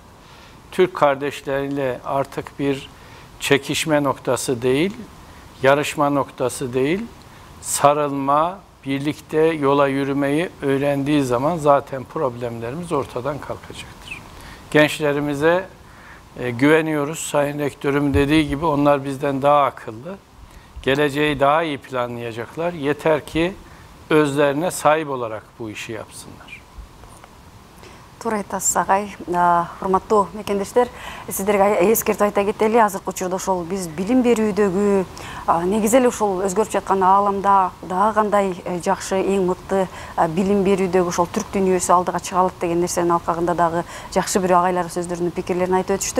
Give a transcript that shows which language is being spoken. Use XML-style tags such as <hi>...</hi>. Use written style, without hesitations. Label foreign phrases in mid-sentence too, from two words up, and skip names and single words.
<tr>Türk kardeşleriyle artık bir çekişme noktası değil, yarışma noktası değil, sarılma, birlikte yola yürümeyi öğrendiği zaman zaten problemlerimiz ortadan kalkacaktır. Gençlerimize güveniyoruz. Sayın Rektörüm dediği gibi onlar bizden daha akıllı. Geleceği daha iyi planlayacaklar. Yeter ki özlerine sahip olarak bu işi yapsınlar.</tr> <ky>Тура айтасыз, агай. Урматтуу мекендештер, сиздерге эскертип айта кетели, азыркы учурда ошол биз билим берүүдөгү негизи эле ошол өзгөрүп жаткан ааламда дагы кандай жакшы, эң мыкты билим берүүдөгү ошол түрк дүйнөсү алдыга чыга алат деген нерсенин алкагында дагы жакшы бир агайлар сөздөрүнүн пикирлерин айтып өтүштү.</ky>